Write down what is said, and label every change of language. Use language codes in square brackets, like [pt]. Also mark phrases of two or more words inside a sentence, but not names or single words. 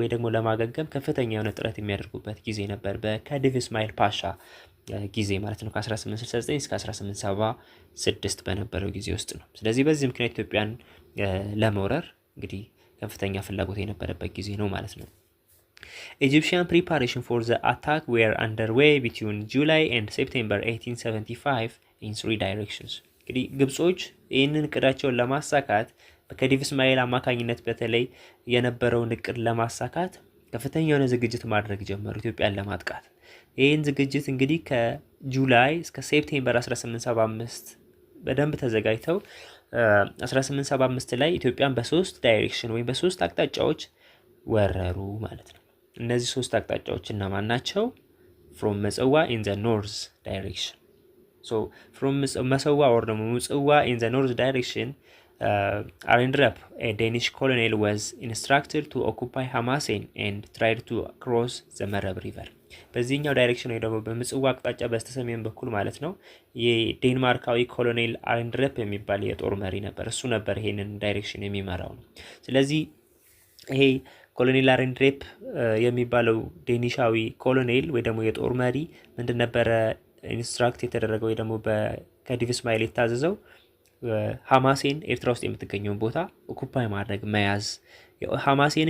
[am] ወይ ደግሞ ለማገገም ከፍተኛ የሆነ ጥረት የሚያደርጉበት ጊዜ ነበር በከዲቭ እስማኤል ፓሻ ጊዜ ማለት ነው። ከ1869 እስከ 1876 በነበረው ጊዜ ውስጥ ነው። ስለዚህ በዚህ ምክንያት ኢትዮጵያን ለመውረር እንግዲህ ከፍተኛ ፍላጎት የነበረበት ጊዜ ነው ማለት ነው። [en] Egyptian preparation for the attack were underway between July and September 1875 in three directions. [am] እንግዲህ ግብጾች ይህንን እቅዳቸውን ለማሳካት በከዲቭ እስማኤል አማካኝነት በተለይ የነበረውን እቅድ ለማሳካት ከፍተኛ የሆነ ዝግጅት ማድረግ ጀመሩ ኢትዮጵያን ለማጥቃት። ይህን ዝግጅት እንግዲህ ከጁላይ እስከ ሴፕቴምበር 1875 በደንብ ተዘጋጅተው 1875 ላይ ኢትዮጵያን በሶስት ዳይሬክሽን ወይም በሶስት አቅጣጫዎች ወረሩ ማለት ነው። እነዚህ ሶስት አቅጣጫዎች እነማን ናቸው? [en] from ምጽዋ in the north direction. so from ምጽዋ or ደግሞ ምጽዋ in the north direction Arendrep, a Danish colonel, was instructed to occupy Hamasen and tried to cross the Merab river. [am] በዚህኛው ዳይሬክሽን ወይ ደግሞ በምጽዋ አቅጣጫ በስተሰሜን በኩል ማለት ነው የዴንማርካዊ ኮሎኔል አሬንድረፕ የሚባል የጦር መሪ ነበር። እሱ ነበር ይሄንን ዳይሬክሽን የሚመራው ነው። ስለዚህ ይሄ ኮሎኔል አሬንድሬፕ የሚባለው ዴኒሻዊ ኮሎኔል ወይ ደግሞ የጦር መሪ ምንድን ነበረ ኢንስትራክት የተደረገው ወይ ደግሞ በከዲቭ እስማኤል የታዘዘው ሐማሴን ኤርትራ ውስጥ የምትገኘውን ቦታ ኦኩፓይ ማድረግ መያዝ። ሐማሴንን